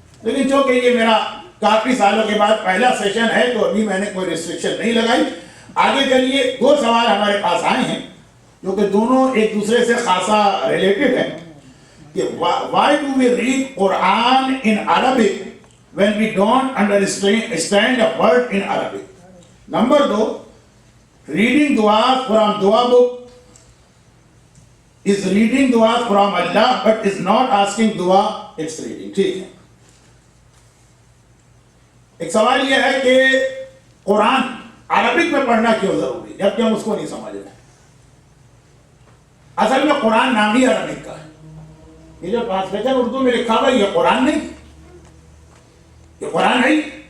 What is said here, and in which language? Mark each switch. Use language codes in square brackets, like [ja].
[ur] لیکن چونکہ یہ میرا کافی سالوں کے بعد پہلا سیشن ہے تو ابھی میں نے کوئی ریسٹرکشن نہیں لگائی. آگے چلیے 2 سوال ہمارے پاس آئے ہیں جو کہ دونوں ایک دوسرے سے خاصا ریلیٹڈ ہیں کہ [en] why do we read Quran in Arabic [ur] when we don't understand a word in Arabic. [en] Number 2, reading dua from dua book is reading dua from Allah but is not asking dua, it's reading. [ur] ٹھیک ہے. ایک سوال یہ ہے کہ قرآن Arabic میں پڑھنا کیوں ضروری جبکہ ہم اس کو نہیں سمجھ رہے. اصل میں قرآن نام ہی عربک کا ہے. یہ جو ٹرانسلیشن اردو میں لکھا ہوا ہے یہ قرآن نہیں, یہ قرآن نہیں.